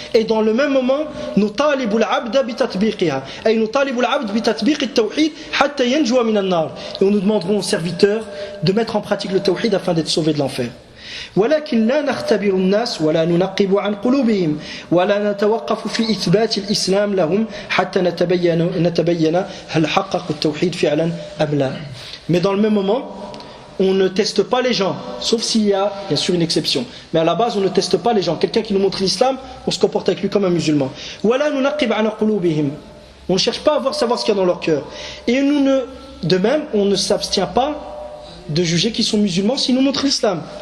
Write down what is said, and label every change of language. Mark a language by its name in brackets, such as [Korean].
[French] Et dans le même moment, [Arabic] نطالب العبد بتطبيقها أي نطالب العبد بتطبيق التوحيد حتى ينجو من النار. [French] Et on nous demanderons aux serviteurs de mettre en pratique le tawhid afin d'être sauvés de l'enfer. [Arabic] ولكن لا نختبر الناس ولا ننقب عن قلوبهم ولا نتوقف في إثبات الإسلام لهم حتى نتبين هل حققوا التوحيد فعلا أم لا. [French] Mais dans le même moment, on ne teste pas les gens, sauf s'il y a bien sûr une exception. Mais à la base, on ne teste pas les gens. Quelqu'un qui nous montre l'islam, on se comporte avec lui comme un musulman. On ne cherche pas à savoir ce qu'il y a dans leur cœur. Et de même, on ne s'abstient pas de juger qu'ils sont musulmans s'ils nous montrent l'islam.